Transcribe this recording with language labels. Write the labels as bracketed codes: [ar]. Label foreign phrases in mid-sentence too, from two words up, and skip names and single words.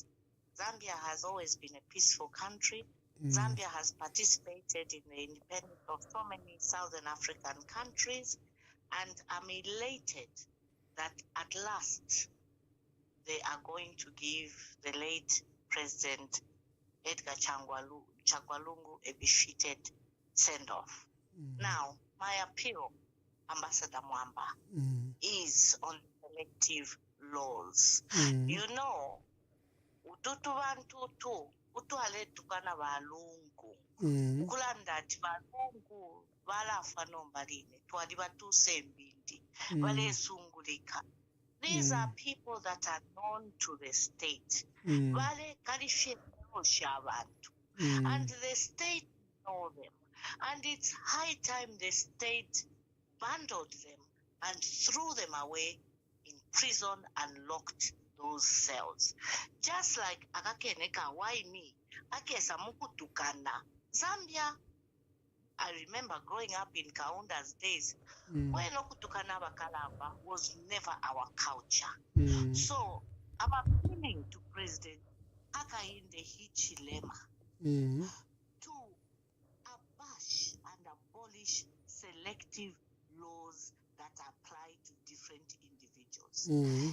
[en] Zambia has always been a peaceful country. Zambia has participated in the independence of so many Southern African countries, and I'm elated that at last they are going to give the late President Edgar Chagwalungu a befitted send-off. Now, my appeal, Ambassador Mwamba, is on selective laws. You know, [bem] ututu bantutu utwale tukana balungu ukulanda ati balungu balafa nombaline twali batuse mbindi balesungulika. [en] These are people that are known to the state. [bem] Bale kalifye abantu. [en] And the state know them. And it's high time the state bundled them and threw them away in prison and locked those cells. Just like akakeneka why me [bem] akesa mukutukana [en] Zambia. I remember growing up in Kaunda's days when [bem] okutukana bakalamba [en] was never our culture. So I'm appealing to President Hakainde Hichilema to abash and abolish selective laws that apply to different individuals.